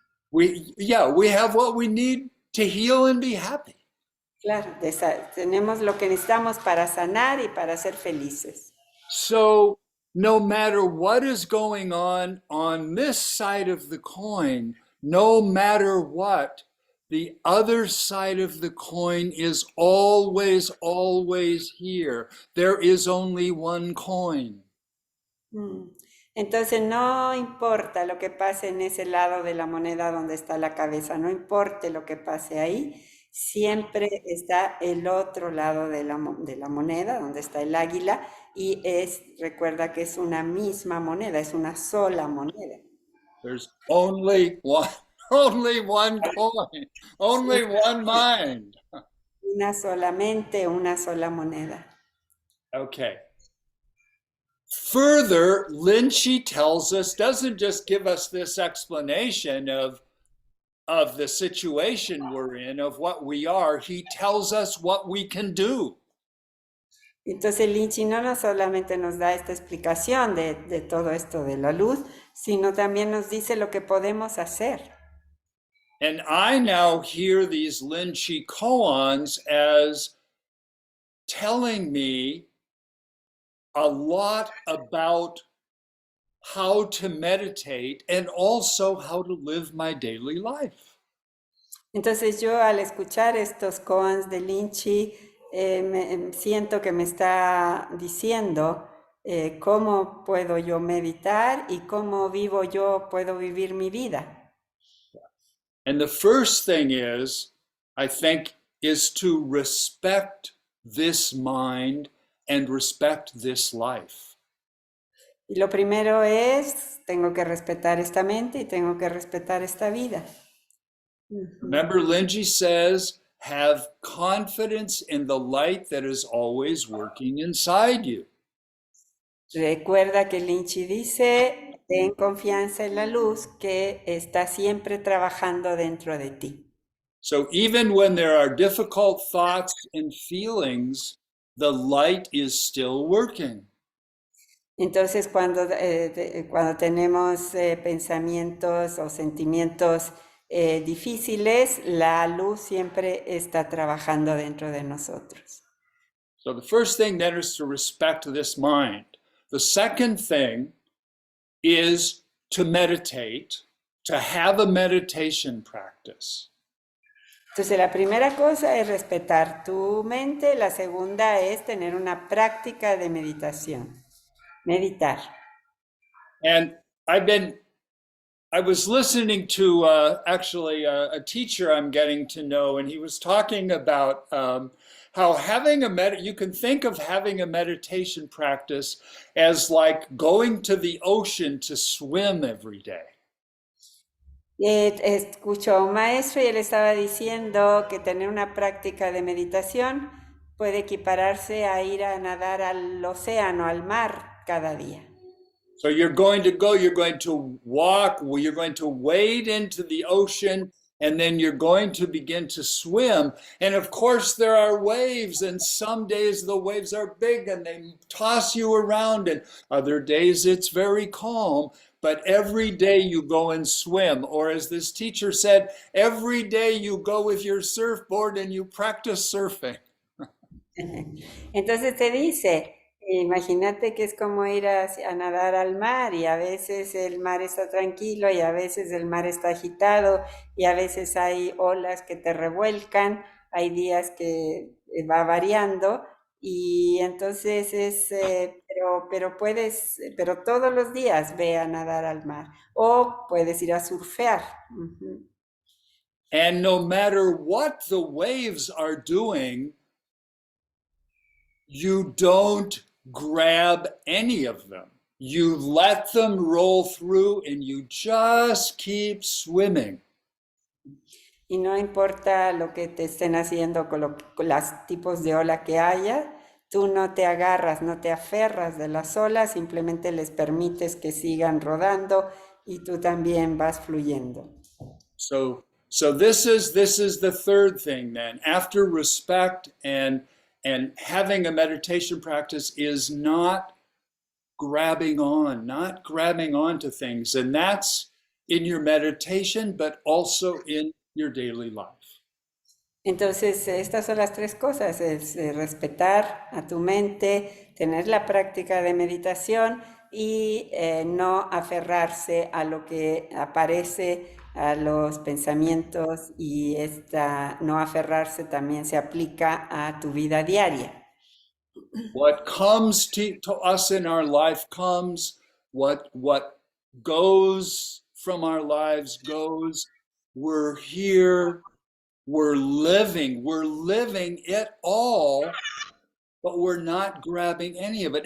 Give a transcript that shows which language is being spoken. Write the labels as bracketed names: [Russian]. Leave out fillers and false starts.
[English] We have what we need to heal and be happy. [Spanish] claro, tenemos lo que necesitamos para sanar y para ser felices. [English] So, no matter what is going on this side of the coin, no matter what, the other side of the coin is always, always here. There is only one coin. [Spanish] Entonces no importa lo que pase en ese lado de la moneda donde está la cabeza, no importa lo que pase ahí, siempre está el otro lado de la moneda donde está el águila y recuerda que es una misma moneda, es una sola moneda. [English] There's only one, only one coin, only one mind. [Spanish] Una sola mente, una sola moneda. [English] Okay. Further, Linchi tells us, doesn't just give us this explanation of the situation we're in, of what we are, he tells us what we can do. [Spanish] Entonces Linchi no solamente nos da esta explicación de todo esto de la luz, sino también nos dice lo que podemos hacer. [English] And I now hear these Linchi koans as telling me a lot about how to meditate and also how to live my daily life. [Spanish] Entonces yo al escuchar estos koans de Linchi, siento que me está diciendo cómo puedo yo meditar y cómo puedo vivir mi vida. [English] And the first thing is, I think, is to respect this mind and respect this life. [Spanish] Y lo primero tengo que respetar esta mente y tengo que respetar esta vida. [English] Remember, Linji says, have confidence in the light that is always working inside you. [Spanish] Recuerda que Linchi dice, ten confianza en la luz que está siempre trabajando dentro de ti. [English] So even when there are difficult thoughts and feelings, the light is still working. [Spanish] Entonces, cuando tenemos pensamientos o sentimientos difíciles, la luz siempre está trabajando dentro de nosotros. [English] So the first thing then is to respect this mind. The second thing is to meditate, to have a meditation practice. [Spanish] Entonces, la primera cosa es respetar tu mente, la segunda es tener una práctica de meditación, meditar. [English] And I was listening to actually a teacher I'm getting to know, and he was talking about how having you can think of having a meditation practice as like going to the ocean to swim every day. [Spanish] Escuchó a un maestro y él estaba diciendo que tener una práctica de meditación puede equipararse a ir a nadar al océano, al mar, cada día. [English] So you're going to walk, you're going to wade into the ocean, and then you're going to begin to swim. And of course there are waves, and some days the waves are big and they toss you around, and other days it's very calm. But every day you go and swim, or as this teacher said, every day you go with your surfboard and you practice surfing. [Spanish] Entonces te dice, Imagínate que es como ir a nadar al mar y a veces el mar está tranquilo y a veces el mar está agitado y a veces hay olas que te revuelcan, hay días que va variando y entonces pero todos los días ve a nadar al mar o puedes ir a surfear. Ujú. [English] And no matter what the waves are doing, you don't grab any of them. You let them roll through and you just keep swimming. [Spanish] Y no importa lo que te estén haciendo con los tipos de ola que haya, tú no te agarras, no te aferras de las olas, simplemente les permites que sigan rodando y tú también vas fluyendo. [English] So this is the third thing then. After respect and having a meditation practice is not grabbing on to things. And that's in your meditation, but also in your daily life. [Spanish] Entonces, estas son las tres cosas, es respetar a tu mente, tener la práctica de meditación y no aferrarse a lo que aparece, a los pensamientos y no aferrarse también se aplica a tu vida diaria. [English] What comes to us in our life comes, what goes from our lives goes. We're here, we're living it all, but we're not grabbing any of it.